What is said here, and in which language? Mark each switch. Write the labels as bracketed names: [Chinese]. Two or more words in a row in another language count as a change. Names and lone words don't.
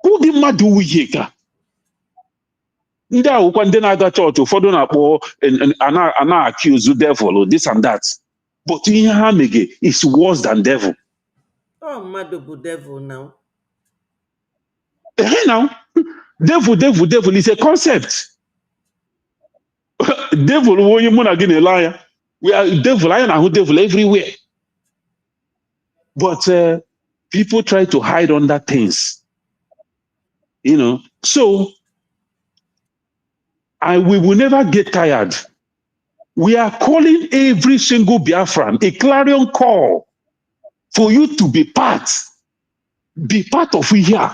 [Igbo] ụdị mmadụ wu ihe ka ndị ahụkwa ndị na-aga chọọchị ụfọdụ na-akpọ ana-accuse [English] devil this and that but [Igbo] ihe ha mege [English] is worse than devil. [Igbo] Oh, mmadụ bụ devil now. [English] Now, devil is a concept. [Igbo] Devil onye mụ na gị na-ele anya. [English] We are devil, I na-ahụ devil everywhere. But people try to hide under things. You know, so we will never get tired. We are calling every single Biafran a clarion call for you to be part of here.